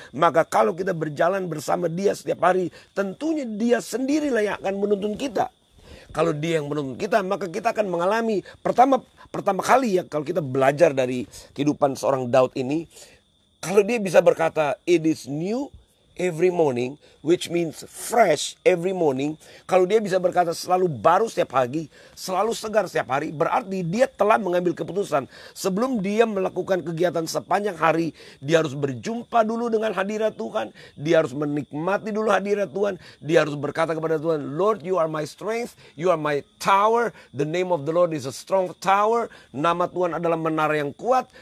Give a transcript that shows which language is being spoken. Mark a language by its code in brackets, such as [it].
[id] Maka kalau kita berjalan bersama Dia setiap hari, tentunya Dia sendirilah yang akan menuntun kita. Kalau Dia yang menuntun kita, maka kita akan mengalami pertama kali ya, kalau kita belajar dari kehidupan seorang Daud ini, kalau dia bisa berkata [en] it is new every morning, which means fresh every morning. [id] Kalau dia bisa berkata selalu baru setiap pagi, selalu segar setiap hari, berarti dia telah mengambil keputusan. Sebelum dia melakukan kegiatan sepanjang hari, dia harus berjumpa dulu dengan hadirat Tuhan. Dia harus menikmati dulu hadirat Tuhan. Dia harus berkata kepada Tuhan, [en] Lord, you are my strength, you are my tower. The name of the Lord is a strong tower. [id] Nama Tuhan adalah menara yang kuat.